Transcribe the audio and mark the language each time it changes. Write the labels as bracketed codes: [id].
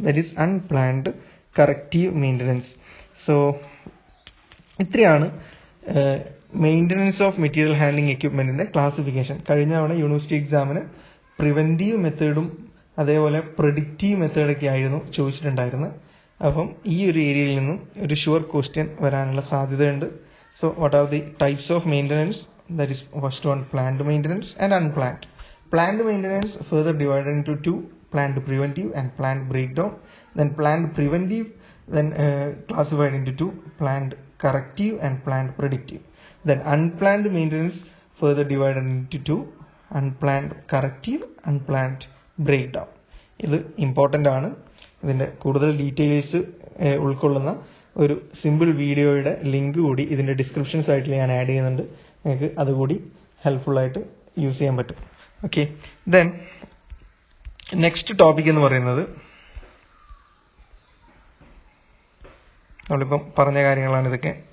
[en] That is unplanned corrective maintenance. [ml] So ഇത്രയാണ് maintenance of material handling എക്യുപ്മെന്റിന്റെ classification. കഴിഞ്ഞ തവണ university എക്സാമിന് പ്രിവെന്റീവ് മെത്തേഡും അതേപോലെ പ്രെഡിക്റ്റീവ് മെത്തേഡൊക്കെ ആയിരുന്നു ചോദിച്ചിട്ടുണ്ടായിരുന്നത്. അപ്പം ഈ ഒരു ഏരിയയിൽ നിന്നും ഒരു ഷുവർ ക്വസ്റ്റ്യൻ വരാനുള്ള സാധ്യതയുണ്ട്. [en] So what are the types of maintenance? That is first one planned maintenance and unplanned. Planned maintenance further divided into two: planned preventive and planned breakdown. Then planned preventive classified into two: planned corrective and planned predictive. Then unplanned maintenance further divided into two: unplanned corrective, unplanned breakdown. [ml] ഇത് important ആണ്. ഇതിൻ്റെ കൂടുതൽ details ഉൾക്കൊള്ളുന്ന ഒരു simple വീഡിയോയുടെ link കൂടി ഇതിൻ്റെ description സൈറ്റിൽ ഞാൻ ആഡ് ചെയ്യുന്നുണ്ട്. നിങ്ങൾക്ക് അതുകൂടി ഹെൽപ്ഫുള്ളായിട്ട് യൂസ് ചെയ്യാൻ പറ്റും. ഓക്കെ, ദെൻ നെക്സ്റ്റ് ടോപ്പിക് എന്ന് പറയുന്നത് നമ്മളിപ്പം പറഞ്ഞ കാര്യങ്ങളാണ് ഇതൊക്കെ.